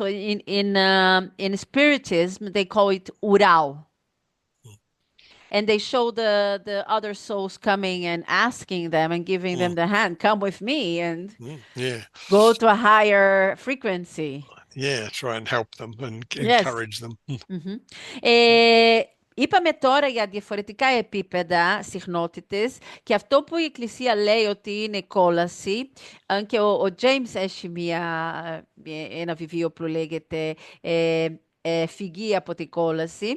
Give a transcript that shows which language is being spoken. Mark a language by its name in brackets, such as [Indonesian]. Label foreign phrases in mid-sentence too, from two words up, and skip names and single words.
[English] In Spiritism, they call it Urao. And they show the other souls coming and asking them and giving them the hand, come with me and go to a higher frequency. Yeah, try and help them and encourage them. [Greek] Είπαμε τώρα για διαφορετικά επίπεδα, συχνότητες, και αυτό που η Εκκλησία λέει ότι είναι κόλαση, και ο James έχει ένα βιβλίο που λέγεται φυγεί από την κόλαση.